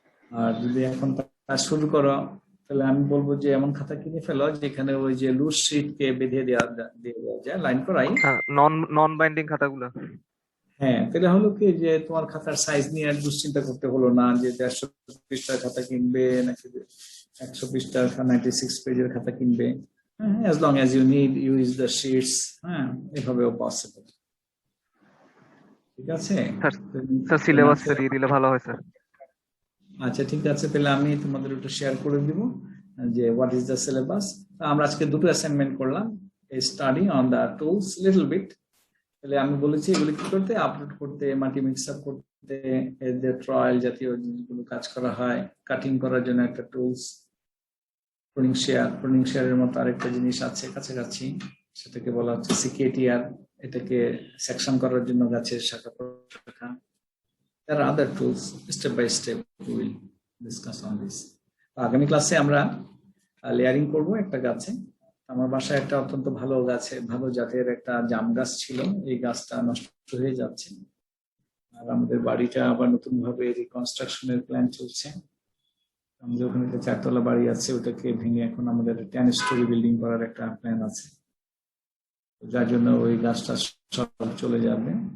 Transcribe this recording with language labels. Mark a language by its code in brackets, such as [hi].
[bn] আর যদি এখন কাজ শুরু করো, তাহলে আমি বলবো যে এমন খাতা কিনে ফেলো যেখানে ওই যে লুজ শিটকে বেঁধে দেওয়া যায়, লাইন করাই। নন বাইন্ডিং খাতাগুলো। হ্যাঁ, তাহলে হলো কি যে তোমার খাতার সাইজ নিয়ে আর দুশ্চিন্তা করতে হলো না যে 150 পৃষ্ঠার খাতা কিনবে নাকি 100 পৃষ্ঠার 96 পেজের খাতা কিনবে। [en] as long as you need use the sheets, [bn] হ্যাঁ, এভাবেও পসিবল। ঠিক আছে, স্যার সিলেবাসটা দিয়ে দিলে ভালো হয় স্যার। আচ্ছা ঠিক আছে, তাহলে আমি তোমাদের একটু শেয়ার করে দিব যে [en] What is the syllabus. [bn] আমরা আজকে দুটো অ্যাসাইনমেন্ট করলাম, [en] Study on the tools little bit. [bn] তাহলে আমি বলেছি এগুলো কি করতে, আপলোড করতে, মাল্টি মিক্স আপ করতে, এদের ট্রায়াল জাতীয় জিনিসগুলো কাজ করা হয়, কাটিং করার জন্য একটা টুলস, প্রুনিং শেয়ারের মতো আরেকটা জিনিস আছে কাছাকাছি, সেটাকে বলা হচ্ছে সিকেটিআর, এটাকে সেকশন করার জন্য গাছের শাখা প্রশাখা। [en] There are other tools. Step by step we will discuss on this. [bn] আগামী ক্লাসে আমরা লেয়ারিং করব একটা গাছে। আমার বাসায় একটা অত্যন্ত ভালো জাতের একটা জাম গাছ ছিল, এই গাছটা নষ্ট হয়ে যাচ্ছে, আর আমাদের বাড়িটা আবার নতুন ভাবে রিকনস্ট্রাকশনের প্ল্যান চলছে। আমাদের ওখানে একটা 4 তলা বাড়ি আছে, ওটাকে ভেঙে এখন আমাদের 10 স্টোরি বিল্ডিং করার একটা প্ল্যান আছে, যার জন্য ওই গাছটা সব চলে যাবে।